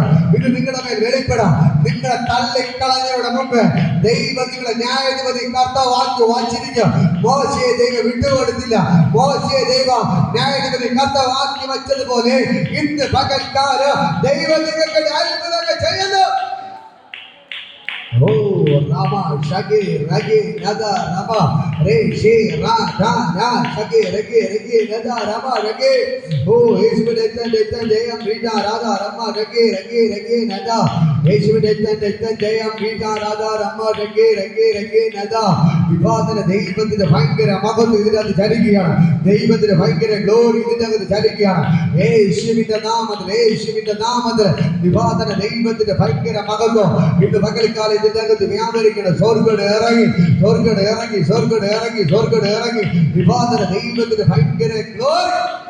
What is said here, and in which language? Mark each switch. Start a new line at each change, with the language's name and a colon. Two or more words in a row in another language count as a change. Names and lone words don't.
Malayalam: നിങ്ങളെ തള്ളിക്കളഞ്ഞവരുടെ മുമ്പ് ദൈവം നിങ്ങളെ ന്യായാധിപതി കർത്താവാക്കി വച്ചിരിക്കും. മോശയെ ദൈവം വിട്ടുകൊടുത്തില്ല. മോശയെ ദൈവം ന്യായാധിപതി കർത്താവാക്കി വച്ചതുപോലെ ഇന്ന് പകൽക്കാലം ദൈവം നിങ്ങൾക്ക് അത്ഭുതങ്ങൾ ചെയ്യുന്നു. Rama Shage Rage Nada Rama Re She Ra Da Na Shage Rage Nada Rama Rage Ishmael Jayam Rita Radha Rama Rage Nada Ishmael Jayam Rita Radha Rama Rage Nada വിവാദന ദൈവത്തിന്റെ ഭയങ്കര മഹത്വം ഇതിനകത്ത് ചലിക്കുകയാണ്. ദൈവത്തിന്റെ ഭയങ്കര ഗ്ലോറി ഇതിനകത്ത് ചലിക്കുകയാണ്. യേശുവിന്റെ നാമത്തിൽ വിവാദന ദൈവത്തിന്റെ ഭയങ്കര മഹത്വം ഇന്ന് പകൽക്കാലം ഇതിനകത്ത് വ്യാപരിക്കണം. സ്വർഗ്ഗം ഇറങ്ങി വിവാദന ദൈവത്തിന്റെ ഭയങ്കര ഗ്ലോറി.